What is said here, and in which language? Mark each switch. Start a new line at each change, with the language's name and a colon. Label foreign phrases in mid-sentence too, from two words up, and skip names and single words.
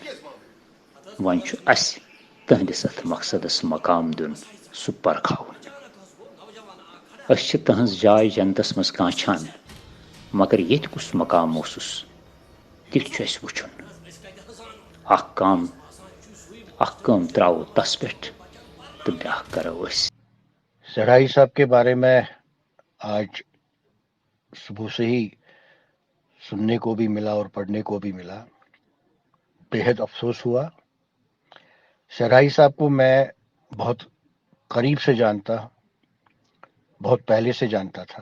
Kashmiri: وۄنۍ چھُ اسہِ تٕہنٛدِس اتھ مقصدس مقام دیُن، سُہ پرکھاوُن. أسۍ چھِ تٕہنٛز جاے جنتس منٛز کانٛچھان، مگر ییٚتہِ کُس مقام اوسُس تہِ چھُ اسہِ وٕچھُن. اکھ کٲم ترٛاوو تس پٮ۪ٹھ تہٕ بیٛاکھ کرو أسۍ.
Urdu: صحرائی صاحب کے بارے میں آج صبح سے ہی سننے کو بھی ملا اور پڑھنے کو بھی ملا. بے حد افسوس ہوا. صحرائی صاحب کو میں بہت قریب سے جانتا، بہت پہلے سے جانتا تھا.